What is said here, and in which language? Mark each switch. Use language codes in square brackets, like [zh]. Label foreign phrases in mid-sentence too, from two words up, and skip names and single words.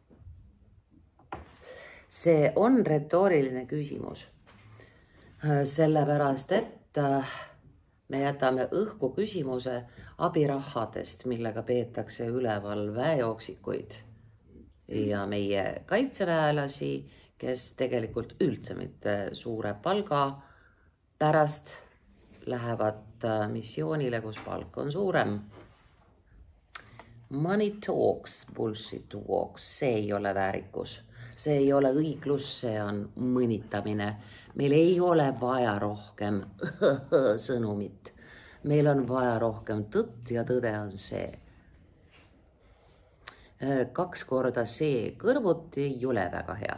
[et] See on retooriline küsimus, sellepärast, et me jätame õhku küsimuse abirahadest, millega peetakse üleval väejooksikuid ja meie kaitseväelasi, kes tegelikult üldse mitte suure palga pärast lähevad missioonile, kus palk on suurem. [en] Money talks, bullshit walks, [et] see ei ole väärikus. See ei ole õiglus, see on mõnitamine. Meil ei ole vaja rohkem sõnumit. Meil on vaja rohkem tõtt ja tõde on see. 2 korda see kõrvuti ei ole väga hea.